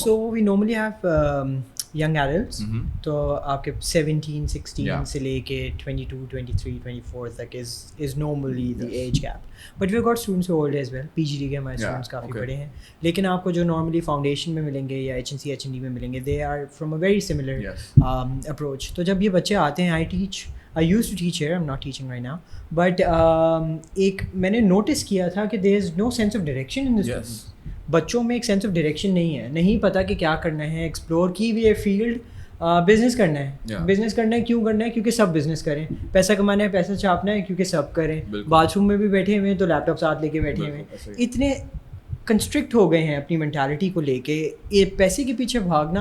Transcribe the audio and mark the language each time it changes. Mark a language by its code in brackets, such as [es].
[en] so we normally have young adults, [ur] تو آپ کے 17-16 سے لے کے 22-23-24 تک [en] is normally the age gap, but we've got students who are old as well. [ur] PGD کے ہمارے students کافی بڑے ہیں, لیکن آپ کو جو normally foundation میں ملیں گے یا HNC HND میں ملیں گے, [en] they are from a very similar approach. [ur] تو جب یہ بچے آتے ہیں, [en] I used to teach here, I'm not teaching right now, but [ur] ایک میں نے نوٹس کیا تھا کہ [en] there is no sense of direction in the students. [ur] بچوں میں ایک سینس آف ڈائریکشن نہیں ہے, نہیں پتہ کہ کیا کرنا ہے. ایکسپلور کی بھی ہے فیلڈ, بزنس کرنا ہے. بزنس کرنا ہے, کیوں کرنا ہے؟ کیونکہ سب بزنس کریں. پیسہ کمانا ہے, پیسہ چھاپنا ہے, کیونکہ سب کریں. باتھ روم میں بھی بیٹھے ہوئے ہیں تو لیپ ٹاپ ساتھ لے کے بیٹھے ہوئے ہیں. اتنے کنسٹرکٹ ہو گئے ہیں اپنی مینٹالٹی کو لے کے, یہ پیسے کے پیچھے بھاگنا.